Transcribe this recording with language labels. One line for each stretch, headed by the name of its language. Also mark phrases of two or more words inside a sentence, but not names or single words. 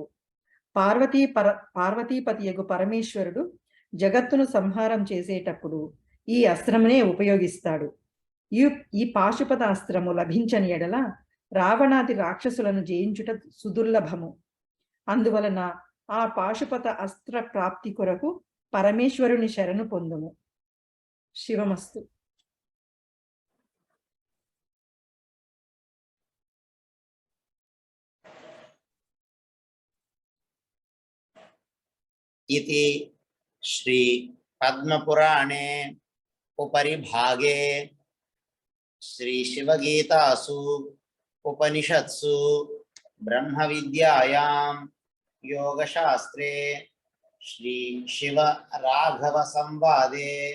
Telugu: పార్వతీపతియగు పరమేశ్వరుడు జగత్తును సంహారం చేసేటప్పుడు ఈ అస్త్రమునే ఉపయోగిస్తాడు. ఈ పాశుపతాస్త్రము లభించని ఎడల రావణాది రాక్షసులను జయించుట సుదుర్లభము. అందువలన ఆ పాశుపత అస్త్ర ప్రాప్తి కొరకు పరమేశ్వరుని శరణు పొందుము. శివమస్తు.
Sanskrit: इति श्री पद्मपुराणे उपरि भागे श्री शिवगीतासु उपनिषत्सु ब्रह्मविद्यायां योगशास्त्रे श्री शिव राघव संवादे